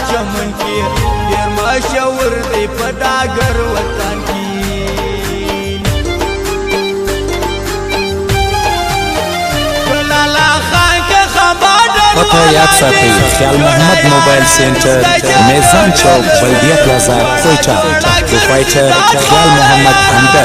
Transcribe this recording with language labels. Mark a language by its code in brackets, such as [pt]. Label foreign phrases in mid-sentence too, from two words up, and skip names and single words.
[ps] چمن کې ډېر مشهور دی په ډاګر وطن کې [ur] پتہ یاد ساتھی خیال محمد موبائل سینٹر میزان چوک بلدیہ پلازہ کوئٹہ پروپرائٹر خیال محمد اندر